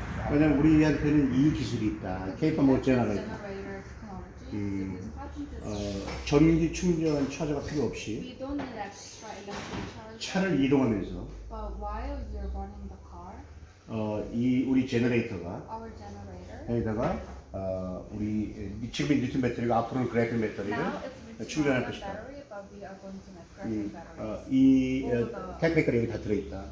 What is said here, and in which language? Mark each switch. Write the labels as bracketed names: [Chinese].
[Korean] 왜냐면 우리한테는 이 기술이 있다. 케이팝 모터스가 있다. [English] Generator technology. This is patented. [Korean] 전기 충전 차저가 필요 없이 [English] We don't need extra electric charge. [Korean] 차를 이동하면서 [English] But while you're running the car, [Korean] 이 우리 제너레이터가 [English] our generator. [Korean] 여기다가 우리 지금 리튬 배터리가 앞으로는 그래핀 배터리를 [English] Now it's [Korean] 충전할 [English] lithium-ion [Korean] 것이다. [English] battery, but we are going to make graphene batteries. [Korean] 이 택배가 여기 다 들어있다.